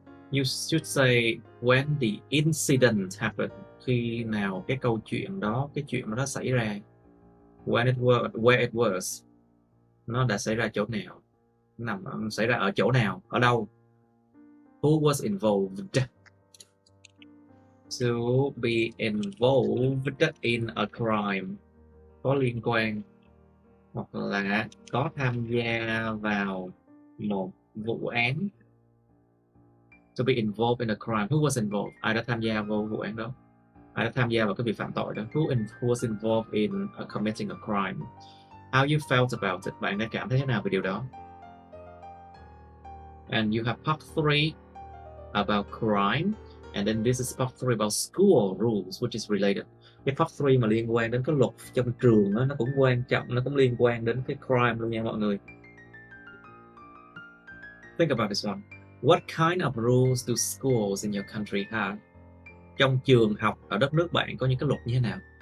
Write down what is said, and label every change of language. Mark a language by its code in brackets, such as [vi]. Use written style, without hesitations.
[en] You should say when the incident happened. [vi] Khi nào cái chuyện đó xảy ra. [en] Where it was. [vi] Nó đã xảy ra chỗ nào. Xảy ra ở chỗ nào, ở đâu. [en] Who was involved. To be involved in a crime. [vi] Có liên quan. Hoặc là có tham gia vào một vụ án. [en] To be involved in a crime. Who was involved? [vi] Ai đã tham gia vào vụ án đó? Ai đã tham gia vào cái việc phạm tội đó? [en] Who was involved in committing a crime? How you felt about it? [vi] Bạn đã cảm thấy thế nào về điều đó? [en] And you have part 3 about crime. And then this is part 3 about school rules, which is related. [vi] Cái part 3 mà liên quan đến cái luật trong trường đó, nó cũng quan trọng, nó cũng liên quan đến cái crime luôn nha mọi người. [en] Think about this one. What kind of rules do schools in your country have? [vi] Trong trường học ở đất nước bạn có những cái luật như thế nào?